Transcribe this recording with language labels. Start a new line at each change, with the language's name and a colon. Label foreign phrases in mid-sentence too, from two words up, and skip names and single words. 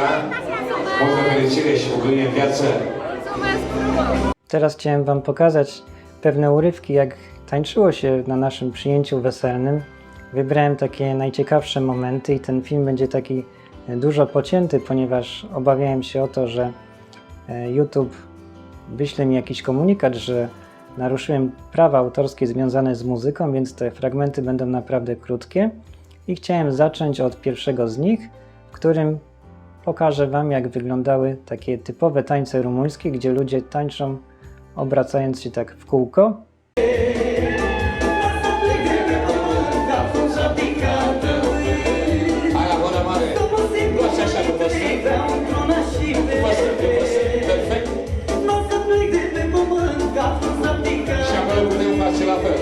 Romanian: Multă fericire și bucurie în viață.
Polish: Teraz chciałem Wam pokazać pewne urywki, jak tańczyło się na naszym przyjęciu weselnym. Wybrałem takie najciekawsze momenty i ten film będzie taki dużo pocięty, ponieważ obawiałem się o to, że YouTube wyśle mi jakiś komunikat, że naruszyłem prawa autorskie związane z muzyką, więc te fragmenty będą naprawdę krótkie. I chciałem zacząć od pierwszego z nich, w którym pokażę Wam, jak wyglądały takie typowe tańce rumuńskie, gdzie ludzie tańczą obracając się tak w kółko.
Romanian: Hai la bună mare! Luați așa cu păstră. Perfect. Și acolo putem face la fel.